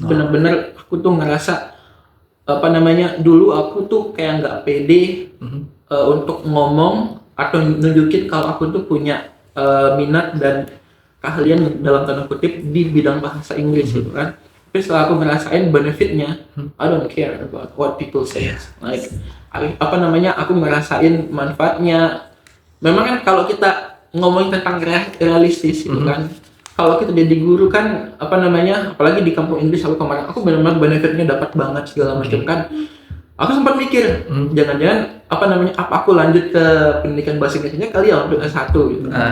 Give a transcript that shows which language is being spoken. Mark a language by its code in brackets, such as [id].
[id] Benar-benar aku tuh ngerasa dulu aku tuh kayak nggak pede untuk ngomong atau nunjukin kalau aku tuh punya minat dan keahlian dalam tanda kutip di bidang bahasa Inggris gitu kan. Tapi setelah aku ngerasain benefitnya, [en] I don't care about what people say. [id] Like aku ngerasain manfaatnya. Memang kan kalau kita ngomongin tentang realistis gitu kan, kalau kita jadi guru kan apalagi di kampung Inggris aku kemarin, aku benar-benar benefitnya dapat banget segala macam kan. Aku sempat mikir, jangan-jangan apa aku lanjut ke pendidikan bahasa Inggrisnya kali ya untuk S1 gitu.